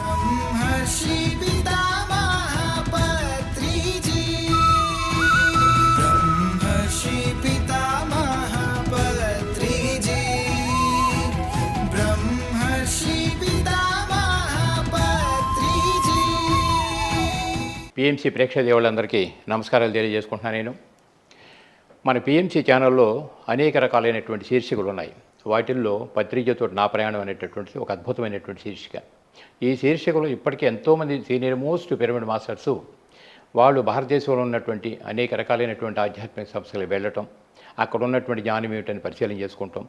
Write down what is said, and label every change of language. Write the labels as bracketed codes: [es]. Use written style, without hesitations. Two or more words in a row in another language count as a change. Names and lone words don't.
[sa] ब्रह्मर्षि पितामह पत्रिजी ब्रह्मर्षि पितामह पत्रिजी ब्रह्मर्षि पितामह पत्रिजी [te] పిఎంసి ప్రేక్షక దేవుళ్ళందరికీ నమస్కారాలు తెలియజేసుకుంటున్నాను. నేను మన పిఎంసి ఛానల్లో అనేక రకాలైనటువంటి శీర్షికలు ఉన్నాయి. వాటిల్లో పత్రికతో నా ప్రయాణం అనేటటువంటి ఒక అద్భుతమైనటువంటి శీర్షిక. ఈ శీర్షికలో ఇప్పటికే ఎంతోమంది [en] senior most pyramid masters [te] వాళ్ళు భారతదేశంలో ఉన్నటువంటి అనేక రకాలైనటువంటి ఆధ్యాత్మిక సంస్థలకు వెళ్ళటం, అక్కడ ఉన్నటువంటి జ్ఞానం ఏమిటని పరిశీలన చేసుకుంటాం.